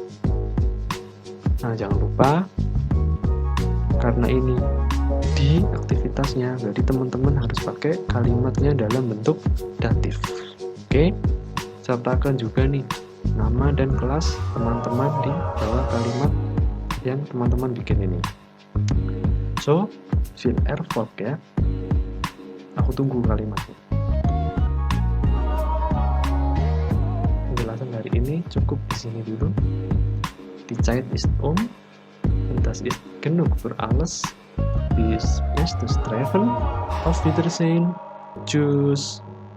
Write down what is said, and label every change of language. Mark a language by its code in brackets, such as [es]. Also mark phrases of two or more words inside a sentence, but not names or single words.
[id] Nah, jangan lupa karena ini di aktivitasnya, berarti teman-teman harus pakai kalimatnya dalam bentuk datif. Oke, sertakan juga nih nama dan kelas teman-teman di bawah kalimat yang teman-teman bikin ini. [de] So, viel Erfolg ya. [id] Aku tunggu kalimatnya. Penjelasan hari ini cukup di sini dulu. [de] Die Zeit ist und das ist genug für alles. Bis nächstes Treffen. Auf Wiedersehen. Tschüss.